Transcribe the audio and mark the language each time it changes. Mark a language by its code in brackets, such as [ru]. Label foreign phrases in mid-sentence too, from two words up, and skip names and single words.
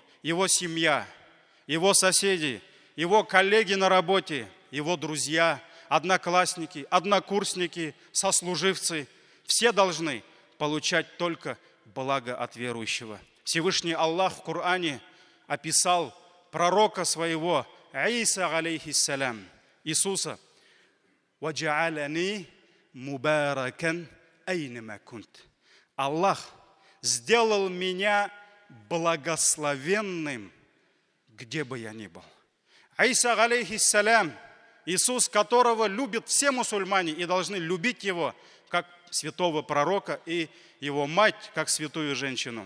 [ru] Его семья, его соседи, его коллеги на работе, его друзья, одноклассники, однокурсники, сослуживцы, все должны получать только благо от верующего. Всевышний Аллах в Коране описал пророка своего Иса алейхиссалям, Иисуса: [ar] «وجعلني مباركا أينما كنت». [ru] Аллах сделал меня благословенным, где бы я ни был. Иса алейхиссалям, Иисус, которого любят все мусульмане и должны любить его как святого пророка, и его мать как святую женщину.